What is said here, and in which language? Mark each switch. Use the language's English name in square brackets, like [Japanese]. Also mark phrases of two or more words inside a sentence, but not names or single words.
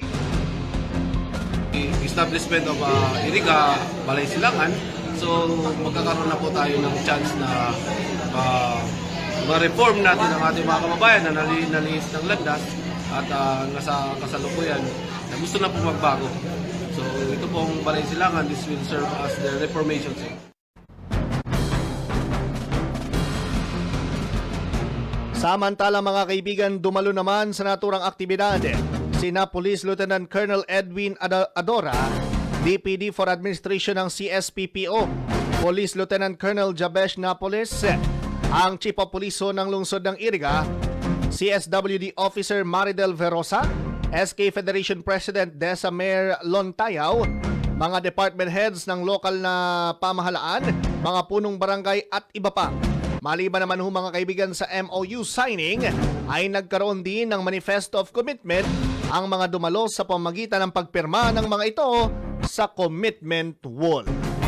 [English] Establishment of Iriga, [Filipino] Balay Silangan, so magkakaroon na po tayo ng chance na ma-reform natin ang ating mga kababayan na nalinis ng landas at nasa kasalukuyan na gusto na po magbago. So ito pong Balay Silangan, [English] this will serve as the reformation. [Filipino] Samantala mga kaibigan, dumalo naman sa naturang aktibidad sina Police Lieutenant Colonel Edwin Adora, DPD for Administration ng CSPPO, Police Lieutenant Colonel Jabesh Napoles, ang Chief of Police ng lungsod ng Iriga, CSWD Officer Maridel Verosa, SK Federation President Desamer Lontayaw, mga [English] department heads [Filipino] ng lokal na pamahalaan, mga punong barangay at iba pa. Maliban naman ho mga kaibigan sa [English] MOU signing, [Filipino] ay nagkaroon din ng Manifesto of Commitment ang mga dumalo sa pamamagitan ng pagpirma ng mga ito sa Commitment Wall.